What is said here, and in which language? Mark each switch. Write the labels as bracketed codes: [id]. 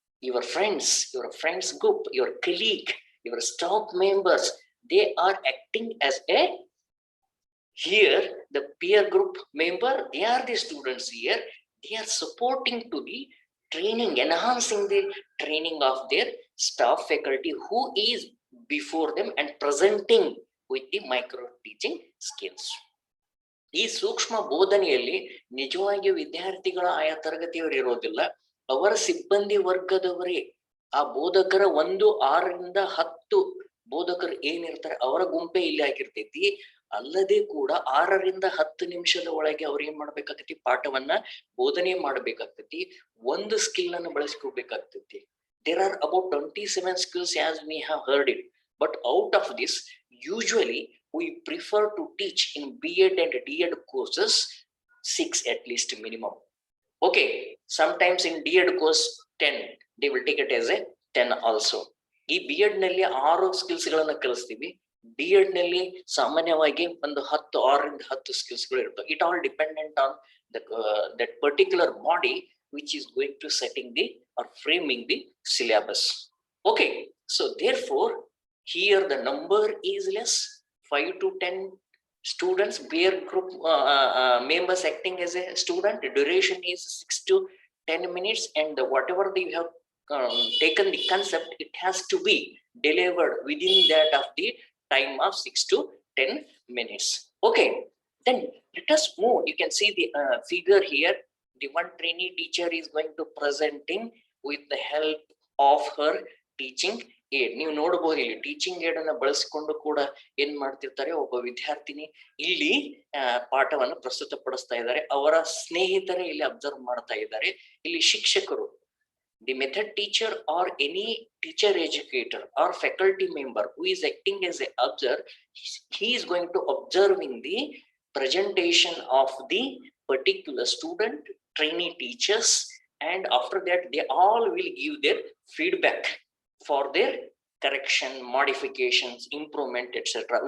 [en] Your friends group, your colleague, your staff members, they are acting as a here the peer group member. They are the students here. They are supporting to the training, enhancing the training of their staff faculty who is before them and presenting with the micro teaching skills. [kn] ಈ ಸೂಕ್ಷ್ಮ ಬೋಧನೆಯಲ್ಲಿ ನಿಜವಾಗಿ ವಿದ್ಯಾರ್ಥಿಗಳ ಆಯಾ ತರಗತಿಯವರು ಇರೋದಿಲ್ಲ, ಅವರ ಸಿಬ್ಬಂದಿ ವರ್ಗದವರೇ ಆ ಬೋಧಕರ 1, 6ರಿಂದ 10 ಬೋಧಕರು ಏನಿರ್ತಾರೆ ಅವರ ಗುಂಪೆ ಇಲ್ಲಿ ಆಗಿರ್ತೈತಿ. ಅಲ್ಲದೆ ಕೂಡ 6ರಿಂದ 10 ನಿಮಿಷದ ಒಳಗೆ ಅವ್ರು ಏನ್ ಮಾಡ್ಬೇಕಾಗ್ತೈತಿ, ಪಾಠವನ್ನ ಬೋಧನೆ ಮಾಡ್ಬೇಕಾಗ್ತೈತಿ. ಒಂದು ಸ್ಕಿಲ್ ಅನ್ನು ಬಳಸ್ಕೋಬೇಕಾಗ್ತೈತಿ. [en] There are about 27 skills as we have heard it, but out of this usually we prefer to teach in B.Ed and D.Ed courses 6 at least minimum. Okay, sometimes in D.Ed course 10 they will take it as a 10 also. [kn] ಈ B.Ed ನಲ್ಲಿ 6 skills ಗಳನ್ನ ಕಲಿಸ್ತೀವಿ. D.Ed ನಲ್ಲಿ ಸಾಮಾನ್ಯವಾಗಿ ಒಂದು 6ರಿಂದ 10 skills ಗಳು ಇರ್ತವೆ. [en] It all dependent on that particular body which is going to setting the or framing the syllabus. Okay, so therefore here the number is less, 5 to 10 students, peer group members acting as a student. The duration is 6 to 10 minutes, and whatever they have taken the concept, it has to be delivered within that of the time of 6 to 10 minutes. Okay, then let us move. You can see the figure here. The one trainee teacher is going to presenting with the help of her teaching aid. [kn] ನೀವು ನೋಡಬಹುದು ಇಲ್ಲಿ teaching aid ಅನ್ನ ಬಳಸಿಕೊಂಡು ಕೂಡ ಏನ್ ಮಾಡ್ತಿರ್ತಾರೆ, ಒಬ್ಬ ವಿದ್ಯಾರ್ಥಿನಿ ಇಲ್ಲಿ ಪಾಠವನ್ನು ಪ್ರಸ್ತುತಪಡಿಸ್ತಾ ಇದ್ದಾರೆ. ಅವರ ಸ್ನೇಹಿತರೇ ಇಲ್ಲಿ ಅಬ್ಸರ್ವ್ ಮಾಡ್ತಾ ಇದ್ದಾರೆ. ಇಲ್ಲಿ ಶಿಕ್ಷಕರು, [en] the method teacher or any teacher educator or faculty member who is acting as a observer, he is going to observing the presentation of the particular student, trainee teachers, and after that they all will give their feedback for their correction, modifications, improvement, etc.